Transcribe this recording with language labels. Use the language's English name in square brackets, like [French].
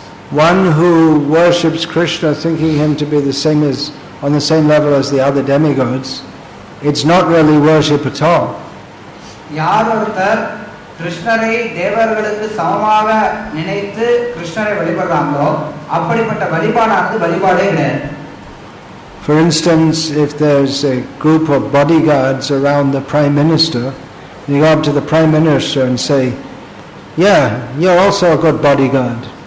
[English] One who worships Krishna thinking him to be the same as on the same level as the other demigods, it's not really worship at all. [Tamil] யார் ஒருத்தர் கிருஷ்ணரை தேவர்களுக்கு சமமாக நினைத்து கிருஷ்ணரை வழிபடுறாங்களோ அப்படிப்பட்ட வழிபாடானது வழிபாடே கிடையாது. [English] For instance, if there's a group of bodyguards around the Prime Minister, you go up to the Prime Minister and say, "Yeah, you're also a good bodyguard."